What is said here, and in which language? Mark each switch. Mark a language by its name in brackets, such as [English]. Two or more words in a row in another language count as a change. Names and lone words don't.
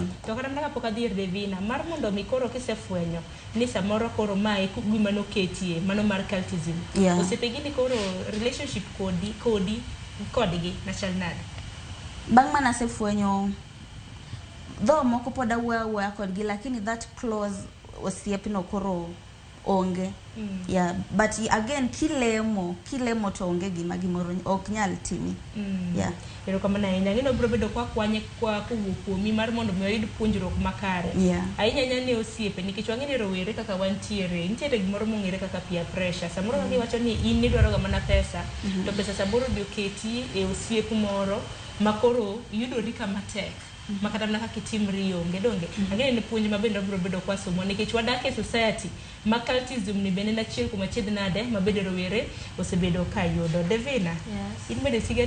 [Luo (Kenya and Tanzania)] to kata ndaka pok adhi ir Devina mar mondo mi koro kisefwenyo ni samoro koro mae gima noketie mano mar cultism osepegi ni koro relationship kodgi na chal nade bang' mana sefwenyo though moko pod awuoya kodgi lakini [English] that close [Luo (Kenya and Tanzania)] osiepno koro onge yeah but again kilemo to onge gimoro ok nyal timi yeah pero kama na ina ngino bro bedo kwa kwanye kwa kuomi mar mondo mi oyud puonjruok makare ahinya nyane osiepe nikech wang'eni rowere kaka wantiere nitiere gimoro mong'ere kaka [English] peer pressure [Luo (Kenya and Tanzania)] samoro wacho ni in idwaro ga mana pesa to pesa samoro bi oketi e osiep moro makoro yudori kama tek makata na kitimri onge donge angene ni puonj mabende bro bedo kwa somo nikech wadak e society ma cultism ni bende na chiel kuma chiedh nade mabede rowere osebedo ka yudo Devina in bende sigani